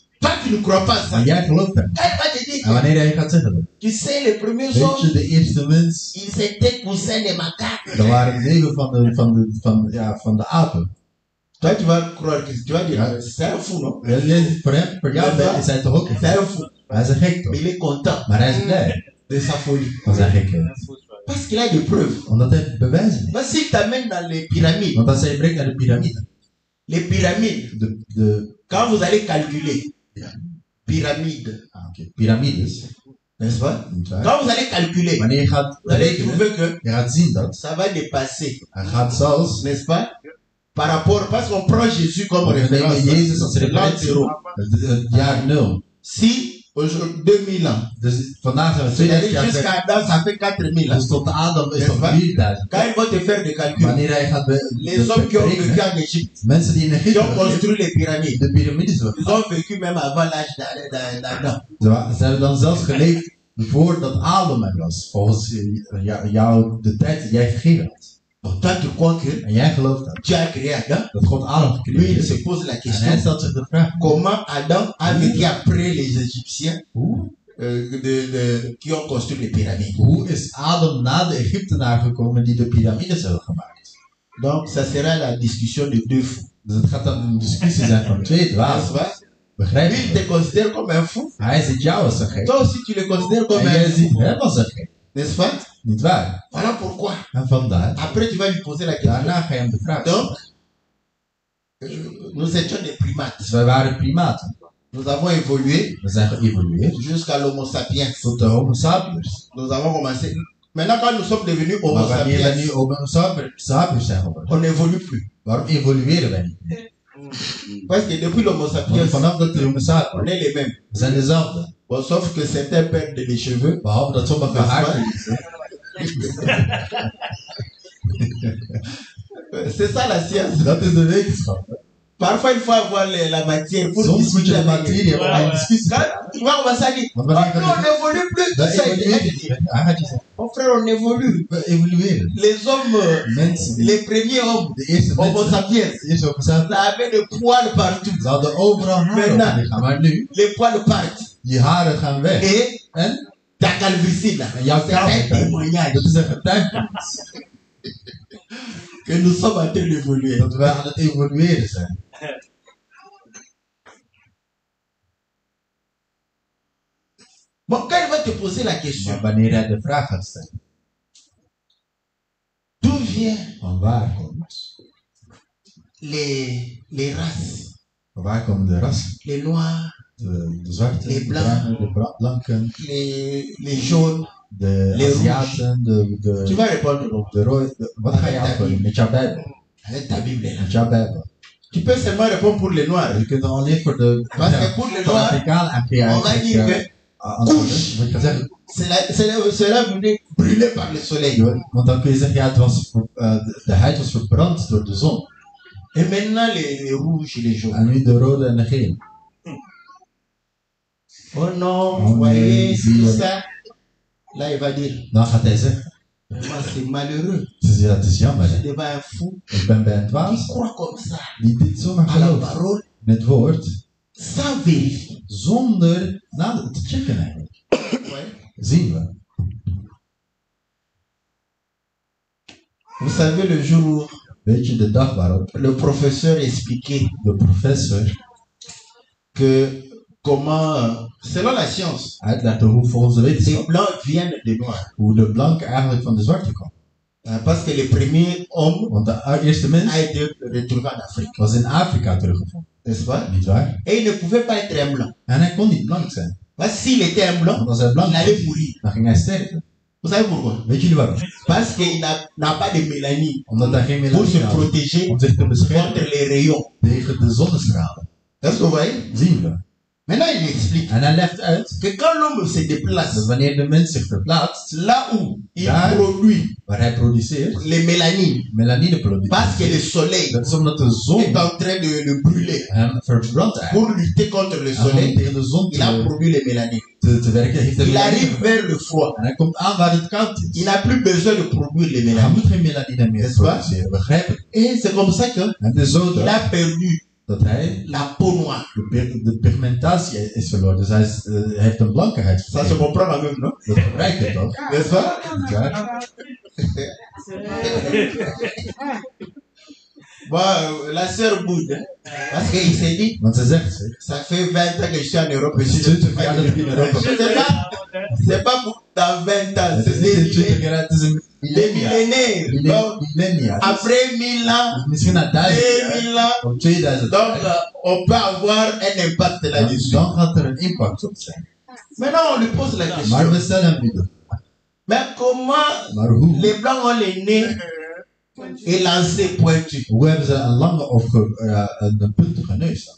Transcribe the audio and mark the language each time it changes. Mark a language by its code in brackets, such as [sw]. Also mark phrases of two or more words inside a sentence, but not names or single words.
[fr] Toi, tu ne crois pas ça. [nl] Maar jij gelooft hem. [fr] Quand il va te dire [nl] En wanneer hij gaat zeggen dat, [fr] tu sais, les premiers [nl] weet je, [fr] hommes, [nl] de eerste mens, [fr] ils étaient coussins des macaques. [nl] dat waren neven van de apen. [fr] Toi, tu vas croire que tu vas dire, c'est un fou, non? [nl] Voor hem, voor jou is hij toch ook een [fr] C'est [nl] gek? [fr] un fou. [nl] Hij is een gek [fr] Mais [nl] toch? [fr] il est content [nl] Maar hij is blij [fr] de sa folie. [nl] van zijn gekheid. [fr] Parce qu'il a des preuves. [nl] Omdat hij bewijzen heeft. [fr] Parce qu'il t'amène dans les pyramides. [nl] Want als hij je brengt naar de piramide, [fr] Les pyramides, quand vous allez calculer, pyramide, [nl] piramides, [fr] n'est-ce pas? [nl] nietwaar? [fr] Quand vous allez calculer, [nl] Wanneer je gaat [fr] vous allez [nl] rekenen, [fr] trouver que [nl] je gaat zien dat [fr] ça va dépasser, [nl] hij gaat zelfs, [fr] n'est-ce pas? Par rapport, parce qu'on prend Jésus comme [nl] we nemen [fr] référence. [nl] Jezus als [fr] L'an [nl] referentie, [fr] zéro. [nl] het jaar 0. [fr] Si, aujourd'hui, 2000 ans, [nl] Dus vandaag zijn we [fr] c'est-à-dire [nl] 2000 jaar verder. [fr] jusqu'à Adam, ça fait 4000 ans. [nl] Dus tot de Adam is [fr] N'est-ce [nl] nog [fr] pas? [nl] 4000. [fr] Quand ils vont te faire des calculs, [nl] Wanneer hij gaat [fr] les hommes qui ont vécu [nl] berekenen, [fr] en Égypte, [nl] mensen die in [fr] qui [nl] Egypte [fr] ont construit les pyramides, [nl] de piramides hebben [fr] ils ont vécu même avant l'âge d'Adam. [nl] Ze hebben dan zelfs geleefd voordat Adam er was. Volgens jou de tijd die jij gegeven had. [fr] Donc toi, tu crois que [nl] En jij gelooft dat. [fr] Dieu a créé Adam. [nl] Dat God Adam [fr] Lui, [nl] gecreëerd [fr] il [nl] heeft. [fr] se pose la [nl] En hij [fr] question, [nl] stelt zich de vraag. [fr] comment Adam a vécu après les Égyptiens [nl] Hoe? [fr] qui ont construit les pyramides. [nl] Hoe is Adam na de Egyptenaar gekomen die de piramides hebben gemaakt? [fr] Donc, ça sera la discussion de deux fous. [nl] Dus het gaat dan een discussie zijn van twee [fr] N'est-ce [nl] dwazen. [fr] pas? [nl] Begrijp [fr] Lui, il [nl] je? [fr] te considère comme un fou. [nl] Hij ziet jou als een gek. [fr] Toi aussi, tu le considères comme [nl] En jij [fr] un [nl] ziet [fr] fou. [nl] hem als een gek. [fr] N'est-ce pas? [nl] Niet waar? [fr] Voilà pourquoi. [nl] En vandaar. [fr] Après, tu vas lui poser la question. [nl] Daarna ga je hem de vraag stellen. [fr] Donc, nous étions des primates. [nl] Dus wij waren primaten. [fr] Nous avons évolué [nl] We zijn geëvolueerd [fr] jusqu'à l'homo sapiens. [nl] tot de Homo sapiens. [fr] Nous avons commencé. Maintenant, quand nous sommes devenus homo [nl] Maar wanneer wij [fr] sapiens, [nl] nu Homo sapiens zijn geworden, [fr] on n'évolue plus. [nl] waarom evolueren wij niet meer? [fr] Parce que depuis l'homo [nl] Want [fr] sapiens, [nl] vanaf dat de Homo [fr] on [nl] sapiens, [fr] est les mêmes. [nl] we zijn dezelfde. [fr] Bon, sauf que certains perdent les cheveux. [nl] Behalve dat sommige haar verliezen. [fr] C'est ça la science. [nl] Dat is de wetenschap. hè. [fr] Parfois, il faut avoir la matière pour [nl] Soms moet je [fr] discuter [nl] de [fr] avec [nl] materie hebben om een discussie te [fr] Quand [nl] hebben. [fr] tu vas commencer à dire, oh [nl] Want wanneer [fr] non, on [nl] gaat [fr] n'évolue plus. [nl] dat [fr] Tout ça, il [nl] evolueert [fr] dit, [nl] niet. Hij gaat je zeggen, [fr] mon frère, on évolue. [nl] we evolueren. [fr] Les hommes, [nl] Mensen, die- [fr] les premiers hommes, [nl] de eerste [fr] homo [nl] mensen, [fr] sapiens, [nl] de eerste Homo sapiens, [fr] ça avait des poils partout. [nl] ze hadden overal haar op [fr] Maintenant. [nl] hun lichaam. Maar nu, [fr] Les poils partent. [nl] die haren gaan weg. [fr] Et [nl] En [fr] ta calvitie, là, [nl] En jouw [fr] c'est un [nl] kaal. [fr] témoignage [nl] Dat is een getuigenis. [fr] que nous sommes en train d'évoluer. [nl] Dat wij aan het evolueren zijn. [fr] Bon, quand il va te poser la question, [nl] Maar wanneer hij de vraag gaat stellen, [fr] d'où vient [nl] van waar komt, [fr] les races, [nl] van waar komen de rassen? [fr] les noirs, [nl] De zwarte, [fr] Les [nl] de [fr] blancs. [nl] bruine, de blanken, [fr] les jaunes? [nl] de [fr] Les [nl] Aziaten, [fr] Tu vas répondre non. [nl] de rode. Wat ga je antwoorden? Met jouw Bijbel. [fr] Avec ta Bible là. [nl] Met jouw Bijbel. [fr] Tu peux seulement répondre pour les noirs. [nl] Je kunt er alleen voor de [fr] Parce que pour les noirs, [nl] Afrikanen [fr] on va dire que [nl] antwoorden. Want je kan zeggen, [fr] cela venait brûler par le soleil. [nl] want dan kun je zeggen, ja, het was, de huid was verbrand door de zon. [fr] Et maintenant les rouges, les jaunes. [nl] En nu de rode en de gele. [fr] Oh non, [nl] Oh [fr] vous voyez, [nl] nee, [fr] c'est [nl] zie [fr] tout [nl] je. [fr] ça. Là, il va dire, [nl] Dan gaat hij zeggen, [fr] vraiment, c'est malheureux. [nl] het is jammer, [fr] Je [nl] hè. [fr] devant un fou [nl] Ik ben bij een [fr] qui [nl] dwaas [fr] croit comme ça [nl] die dit zomaar [fr] à la [nl] gelooft. [fr] parole [nl] In het woord, [fr] sans vérifier. [nl] zonder te checken eigenlijk. Zien we. [fr] Vous savez le jour [nl] Weet je de dag waarop [fr] le professeur expliquait [nl] de professor [fr] que comment, selon la science, [nl] uitlegde hoe volgens de [fr] les [nl] wetenschap [fr] blancs viennent des noirs. [nl] hoe de blanke eigenlijk van de zwarte kwam. [fr] Parce que le premier homme [nl] Want de eerste mens [fr] a été retrouvé en Afrique, [nl] was in Afrika teruggevonden. [fr] n'est-ce pas? [nl] Niet waar? [fr] Et il ne pouvait pas être un blanc. [nl] En hij kon niet blank zijn. [fr] Parce que s'il était un blanc, [nl] Want als hij blank [fr] il [nl] was, [fr] allait mourir. [nl] dan ging hij sterven. [fr] Vous savez pourquoi? [nl] Weet jullie waarom? [fr] Parce qu'il n'a pas de mélanine [nl] Omdat hij geen [fr] pour se [nl] melanine had [fr] protéger [nl] om zich te beschermen [fr] contre les rayons. [nl] tegen de zonnestralen. [fr] Est-ce que vous voyez? [nl] Zien we. [fr] Maintenant, il explique [nl] En hij legt uit [fr] que quand l'homme se [nl] dat [fr] déplace [nl] wanneer de mens zich verplaatst, [fr] là où il [nl] Daar. [fr] produit [nl] waar hij produceert, [fr] les mélanines, [nl] melanine [fr] parce que le [nl] produceert. [fr] soleil [nl] Dat is omdat de [fr] est [nl] zon [fr] en train de le brûler [nl] hem verbrandt eigenlijk. [fr] pour lutter contre le [nl] En om [fr] soleil, [nl] tegen de zon [fr] il a produit les mélanines. [nl] te werken, heeft hij [fr] Il [nl] melanine. [fr] arrive vers le froid. [nl] En hij komt aan waar het koud [fr] Il [nl] is. [fr] n'a plus besoin de produire les [nl] Hij [fr] mélanines. [nl] moet geen melanine meer [fr] N'est-ce pas? [nl] produceren, begrijp je? [fr] Et c'est comme ça que [nl] En het is zo [fr] il a [nl] dat, [fr] perdu [nl] dat hij [fr] la peau noire. [nl] de pigmentatie is verloren. Dus hij heeft een blankheid [fr] Ça se [nl] verloren. [fr] comprend quand même, non? [nl] Dat gebruikt het toch? [fr] N'est-ce pas? [nl] Niet waar? [fr] Bon, la sœur boude, hein, parce qu'il s'est dit, [nl] Want ze zegt zich, [fr] ça fait 20 ans que je suis en Europe. [nl] het is 20 jaar dat ik in Europa ben. [fr] C'est pas pour dans 20 ans, [nl] Het [fr] c'est [nl] is niet in 20 [fr] des [nl] jaar, het is een millennia. [fr] millénaires. Donc, [nl] Millennia. [fr] après 1000 ans, [nl] Dus misschien na 1000 jaar, [fr] 2000 ans, [nl] of 2000 [fr] donc [nl] jaar, [fr] on peut avoir un impact là-dessus. [nl] dan gaat er een impact op zijn. [fr] Maintenant, on lui pose la [nl] Maar [fr] question. [nl] we stellen hem nu de vraag. [fr] Mais comment [nl] Maar hoe? [fr] les Blancs ont les nez élancés, pointus? [nl] Hoe hebben ze een lange of een puntige neus dan?